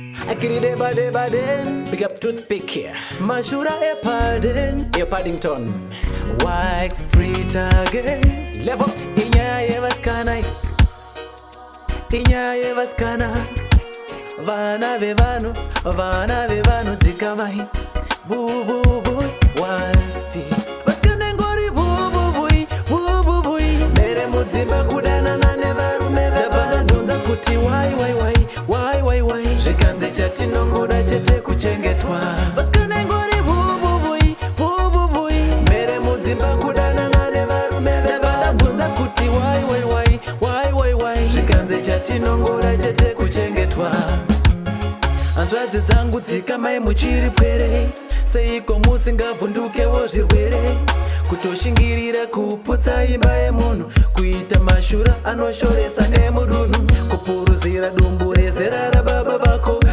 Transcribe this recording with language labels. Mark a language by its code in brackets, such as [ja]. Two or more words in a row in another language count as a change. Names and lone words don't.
[en] Akiri deba deba den. Big up Toothpick here. Mashura e Padding. Yo, Paddington. Wax Preach again. Level. [sn] Inyaya ye vasikana. Inyaya ye vasikana. Vana vevanhu, vana vevanhu, dzikamai. Bu, bu, bu, waspi. Vasikana ngori bu, bu, bui, bu, bu, bui. Mere mudzimba kudanana nevarume vevanhu. Ndabva ndabvunza kuti [en] why, why, why, why, why, why? [sn] Zvikanzi chatinongoda chete kuchengetwa. Vasikana ngori bu, bu, bui, bu, bu, bui. Mere mudzimba kudanana nevarume vevanhu. Ndabva ndabvunza kuti [en] why, why, why, why, why, why? [sn] Zvikanzi chatinongoda chete kuchengetwa. Hanzvadzi dzangu, dzikamai muchiri pwere. Seiko musingavhundukewo zvirwere? Kutoshingirira kuputsa imba yemunhu, kuita mashura anoshoresa nemudunhu, kupuruzira dumbu rezera rababa vako.